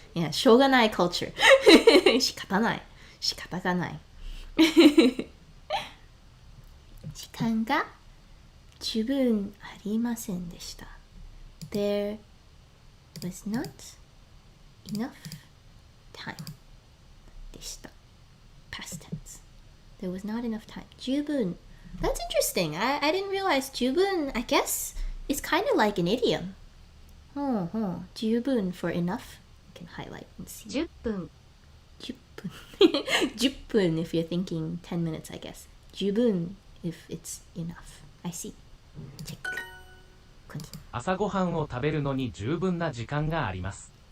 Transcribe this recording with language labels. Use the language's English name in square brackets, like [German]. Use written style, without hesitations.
[Japanese] Yeah, しょうがない culture. 仕方ない。仕方がない。時間が十分ありませんでした。 [English] There was not enough time [Japanese] でした。 [English] Past tense. There was not enough time. 十分.That's interesting. I didn't realize 十分, I guess, is kind of like an idiom. 十分 for enough. You can highlight and see. [Japanese] 10分。 [English] 10分.10分 if you're thinking 10 minutes, I guess. 十分 if it's enough. I see. Check. Continue. [Japanese] 朝ごはんを食べるのに十分な時間があります。